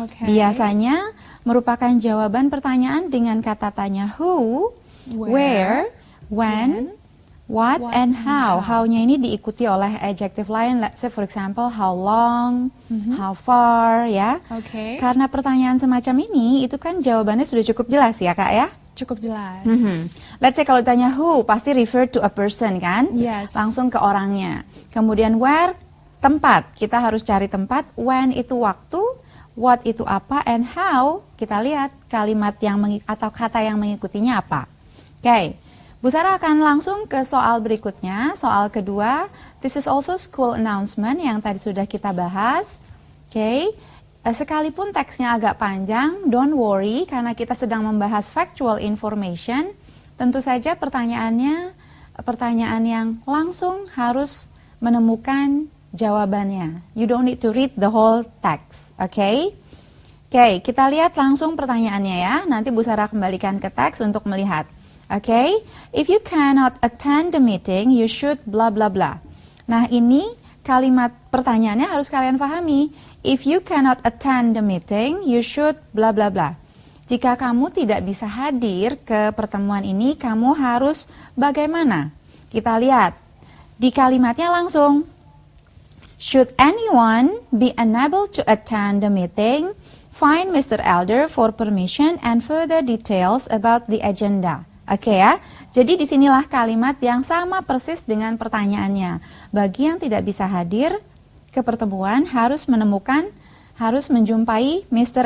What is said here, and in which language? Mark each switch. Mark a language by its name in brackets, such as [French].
[Indonesian] Biasanya merupakan jawaban pertanyaan dengan kata tanya who, where, when, what, and how. How-nya ini diikuti oleh adjective lain, [English] let's say for example, how long, how far, ya. [Indonesian] Karena pertanyaan semacam ini, itu kan jawabannya sudah cukup jelas ya, Kak ya? Cukup jelas. [English] Let's say [Indonesian] kalau ditanya [English] who, pasti refer to a person kan? Yes. [Indonesian] Langsung ke orangnya. Kemudian where, tempat. Kita harus cari tempat. When itu waktu, what itu apa, and how, kita lihat kalimat yang atau kata yang mengikutinya apa. Oke. Bu Sarah akan langsung ke soal berikutnya. Soal kedua, [English] this is also school announcement [Indonesian] yang tadi sudah kita bahas. Oke. Sekalipun teksnya agak panjang, [English] don't worry [Indonesian] karena kita sedang membahas factual information. Tentu saja pertanyaannya pertanyaan yang langsung harus menemukan jawabannya. [English] You don't need to read the whole text, oke? [Indonesian] Oke, kita lihat langsung pertanyaannya ya. Nanti Bu Sarah kembalikan ke teks untuk melihat. [English] Oke, if you cannot attend the meeting, you should blah blah blah. [Indonesian] Nah, ini kalimat pertanyaannya harus kalian pahami. [English] If you cannot attend the meeting, you should blah blah blah. [Indonesian] Jika kamu tidak bisa hadir ke pertemuan ini, kamu harus bagaimana? Kita lihat di kalimatnya langsung. [English] Should anyone be unable to attend the meeting, find Mr. Elder for permission and further details about the agenda. [Indonesian] Oke ya, jadi disinilah kalimat yang sama persis dengan pertanyaannya. Bagi yang tidak bisa hadir ke pertemuan harus menjumpai Mr.